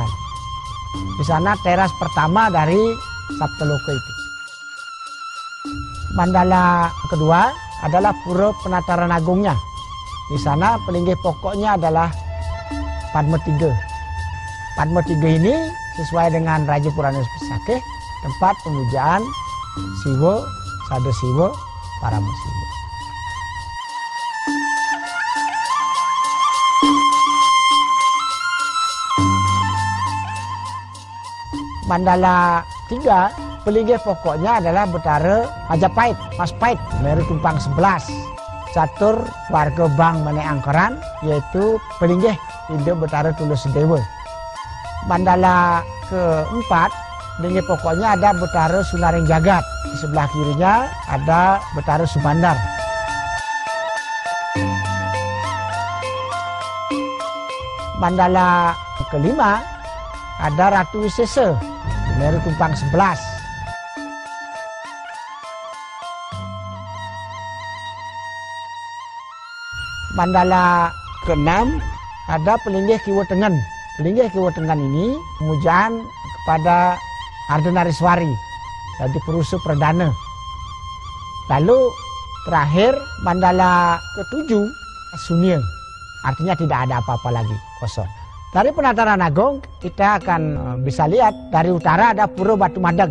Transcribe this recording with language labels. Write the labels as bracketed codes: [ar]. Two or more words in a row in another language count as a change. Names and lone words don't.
[id] Di sana teras pertama dari Sabtoloka itu. Mandala kedua adalah Pura Penataran Agungnya. Di sana pelinggih pokoknya adalah Padma 3. Padma 3 ini sesuai dengan Raja Purana Pesakih, tempat pemujaan Siwa, Sada Siwa, Paramasiwa. Mandala 3, pelinggih pokoknya adalah Betara Majapahit, Mas Pahit, Meru Tumpang 11. Catur warga Bang Mane Angkeran, yaitu pelinggih Ida Betara Tulus Dewa. Mandala keempat, pelinggih pokoknya ada Betara Sunaring Jagat. Di sebelah kirinya ada Betara Subandar. mandala kelima ada Ratu Wisesa, Meru Tumpang 11. Mandala keenam ada Pelinggih Kiwa Tengen. Pelinggih Kiwa Tengen ini pemujaan kepada Ardenariswari, jadi perusuh perdana. Lalu terakhir mandala ketujuh Sunia, artinya tidak ada apa-apa lagi, kosong. Dari penataran agung kita akan bisa lihat dari utara ada Pura Batu Madeg.